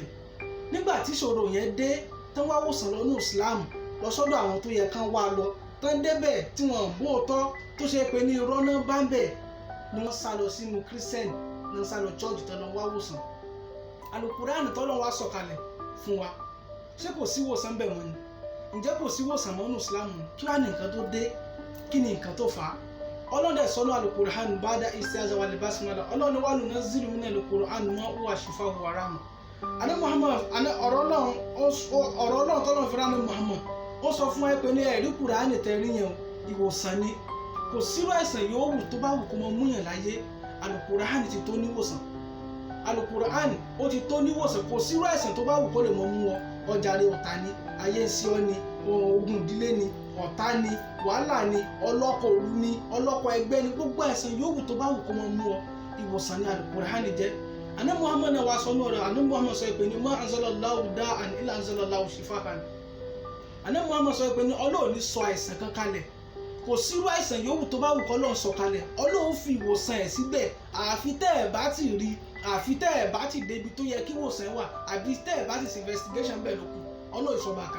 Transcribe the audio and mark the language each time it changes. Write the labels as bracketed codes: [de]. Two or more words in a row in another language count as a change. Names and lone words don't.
[yo] Nígbà tí ìṣòro yẹn dé tán wá wòsàn lọ ní Islam lọ sọ́dọ̀ àwọn tó yẹ kán wá lọ tán débẹ̀ tí wọ́n bó tọ́ tó ṣe pé ní irọ́ náà bá ń bẹ̀ ni wọ́n sá lọ sínú Christian ni wọ́n sá lọ church tán lọ wá wòsàn. Al-Qur'an tọ́lọ́ wá sọ̀kalẹ̀ fún wa, ṣé kò sí wòsàn bẹ̀ wọ́n ni? Ǹjẹ́ kò sí wòsàn mọ́ ní Islam? Kí wá ní nǹkan tó dé? Kí ni nǹkan tó fà á? Ọlọ́dẹ sọ́nù Al-Qur'an [ar] بعد الاستعاذة والبسملة. [yo] Ọlọ́ni wa [ar] ننزل من القرآن ما هو شفاء ورحمة. [yo] Àní Muhammad ọ̀rọ̀ Ọlọ́run tọ́lọ́ fẹ́ràn ní Muhammad ó sọ fún wa pé ní ẹ̀rí Kùránì tẹ̀rí yẹn ìwòsàn ni. Kò sírú àìsàn yòówù tó bá wù kó mọ múyàn láyé, Al-Qur'an ti tó níwòsàn. Al-Qur'an ó ti tó níwòsàn. Kò sírú àìsàn tó bá wù kó lè mọ mú ọ. Ọjà rẹ ọ̀tá ni, ayé ń sí ọ ni, ogun ìdílé ni, ọ̀tá ni, wàhálà ni, ọlọ́kọ̀ òru ni, ọlọ́kọ̀ ẹgbẹ́ ni, gbogbo àìsàn yòówù tó bá wù kó mọ mú ọ, ìwòsàn ni Al-Qur'an jẹ́. Àní Muhammad náà wá sọ ní ọ̀rọ̀, àní Muhammad sọ pé ní [ar] ما أنزل الله داء إلا أنزل الله شفاء. [yo] Àní Muhammad sọ pé ní Ọlọ́run ní sọ àìsàn kan kalẹ̀. Kò sírú àìsàn yòówù tó bá wù kó Ọlọ́run sọ kalẹ̀, Ọlọ́run fi ìwòsàn ẹ̀ síbẹ̀. Àfi tẹ́ ẹ̀ bá ti rí, àfi tẹ́ ẹ̀ bá ti débi tó yẹ kí ìwòsàn wà, àbí tẹ́ ẹ̀ bá ti ṣe investigation bẹ́ẹ̀ lókun, Ọlọ́run sọ bàkà.